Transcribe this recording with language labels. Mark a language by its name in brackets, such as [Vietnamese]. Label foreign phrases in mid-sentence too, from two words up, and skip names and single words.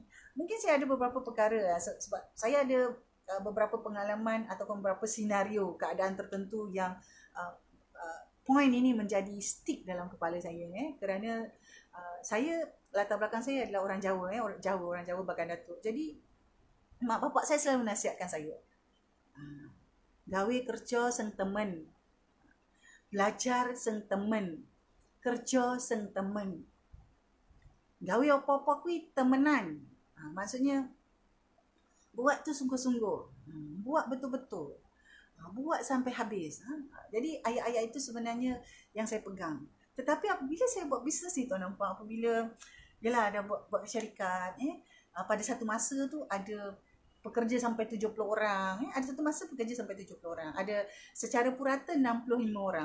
[Malay] Mungkin saya ada beberapa perkara sebab saya ada beberapa pengalaman ataupun beberapa senario keadaan tertentu yang poin ini menjadi stick dalam kepala saya kerana saya, latar belakang saya adalah orang Jawa, orang Jawa Bagan Datuk. Jadi mak bapak saya selalu menasihatkan saya, [Javanese] gawe kerja seng temen, belajar seng temen, kerja seng temen, gawe apa-apa kui temenan. [Malay] Maksudnya buat tu sungguh-sungguh, buat betul-betul, buat sampai habis. Jadi ayat-ayat itu sebenarnya yang saya pegang. Tetapi apabila saya buat bisnes ni tuan nampak, apabila yalah ada buat syarikat, pada satu masa tu ada pekerja sampai 70 orang, ada satu masa pekerja sampai 70 orang, ada secara purata 65 orang.